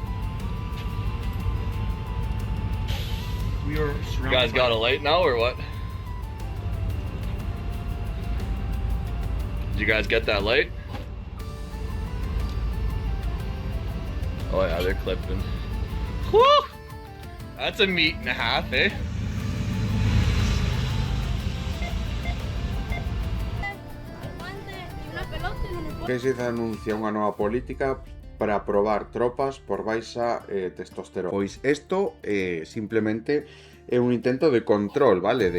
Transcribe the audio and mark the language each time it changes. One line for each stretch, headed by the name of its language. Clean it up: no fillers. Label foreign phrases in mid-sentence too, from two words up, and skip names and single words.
English: We are You surrounded guys got a light now or what? Did you guys get that light? Oh yeah, they're clipping. Whew! That's a meat and a half, eh?
Galician: Que se anuncia unha nova política para aprobar tropas por baixa testosterona. Pois isto simplemente é un intento de control, vale?